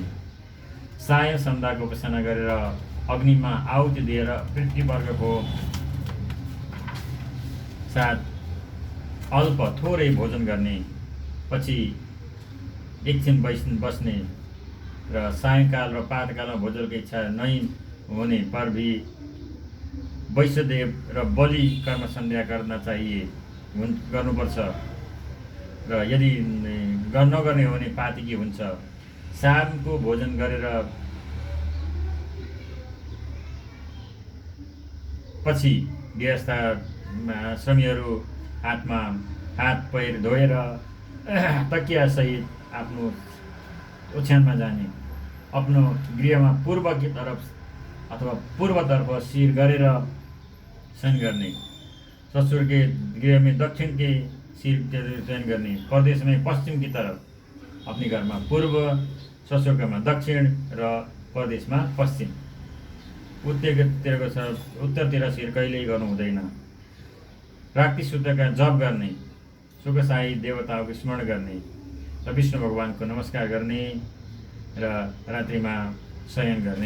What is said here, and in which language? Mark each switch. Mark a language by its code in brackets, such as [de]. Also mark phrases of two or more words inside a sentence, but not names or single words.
[ne] साय सन्ध्याको उपासना गरेर अग्निमा आहुति दिएर पृथ्वीवर्ग को साथ अल्प थोरै भोजन गर्ने। पछि एकछिन बस्ने र सायंकाल र प्रातःकालमा भोजनको इच्छा नै [hi] होने पर भी [ne] वैश्यदेव र बलि कर्म सन्ध्या गर्न चाहिए गर्नुपर्छ र यदि नगर्ने हो भने पातकी हुन्छ। शामको भोजन गरेर पछि गृहस्थ श्रमीहरू हात पैर धोएर तकिया सहित आफ्नो ओछ्यानमा जाने, आफ्नो गृहमा [hi] पूर्वकी तरफ [ne] अथवा पूर्वतर्फ शिर गरेर शयन गर्ने, [hi] ससुर के गृह में दक्षिण के सिर के [ne] शयन गर्ने, [hi] परदेश में पश्चिम की तरफ, अपने घर में पूर्व, [ne] ससुर घरमा दक्षिण र [hi] परदेश में पश्चिम। [ne] उत्तरतिर शिर कहिल्यै गर्नु हुँदैन। रात्रि सूत्रका जप गर्ने, सुखशाही देवताको स्मरण गर्ने र विष्णु भगवानको नमस्कार गर्ने र रात्रिमा शयन गर्ने।